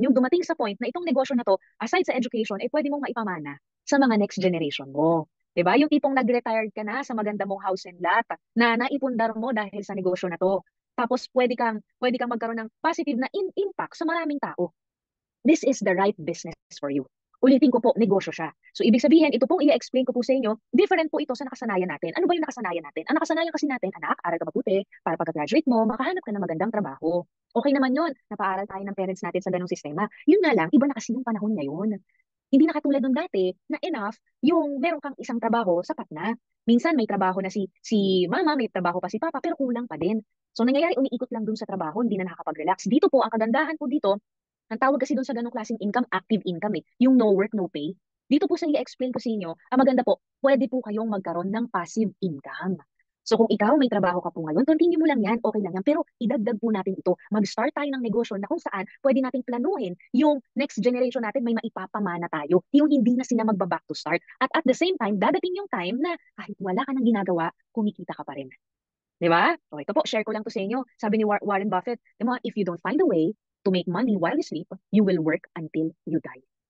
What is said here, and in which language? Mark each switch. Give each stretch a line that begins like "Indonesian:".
Filipino: Yung dumating sa point na itong negosyo na to, aside sa education, pwede mong maipamana sa mga next generation mo. 'Di ba? Yung tipong nag-retired ka na sa maganda mong house and lot na naipundar mo dahil sa negosyo na to. Tapos pwede kang magkaroon ng positive na impact sa maraming tao.
English: This is the right business for you.
Filipino: Ulitin ko po, negosyo siya. So, ibig sabihin, ito pong i-explain ko po sa inyo, different po ito sa nakasanayan natin. Ano ba yung nakasanayan natin? Ang nakasanayan kasi natin, anak, aral ka mabuti, para pagka-graduate mo, makahanap ka ng magandang trabaho. Okay naman yun, napaaral tayo ng parents natin sa ganung sistema. Yun nga lang, iba na kasi yung panahon ngayon. Hindi na katulad nung dati na enough yung meron kang isang trabaho, sapat na. Minsan may trabaho na si mama, may trabaho pa si papa, pero kulang pa din. So nangyayari, umiikot lang dun sa trabaho, hindi na nakakapag-relax. Dito po, ang kagandahan po dito, ang tawag kasi doon sa ganong klaseng income, active income yung
English: no work, no pay.
Filipino: Dito po sa i-explain ko sa inyo, ang maganda po, pwede po kayong magkaroon ng passive income. So kung ikaw may trabaho ka po ngayon, continue mo lang yan, okay lang yan. Pero idagdag po natin ito. Mag-start tayo ng negosyo na kung saan pwede nating planuhin yung next generation natin may maipapamana tayo. Yung hindi na sila magba-back to start.
English: At the same time,
Filipino: dadating yung time na kahit wala ka nang ginagawa, kumikita ka pa rin. Di ba? O ito po, share ko lang to sa inyo. Sabi ni Warren Buffett, di ba,
English: if you don't find a way to make money while you sleep, you will work until you die.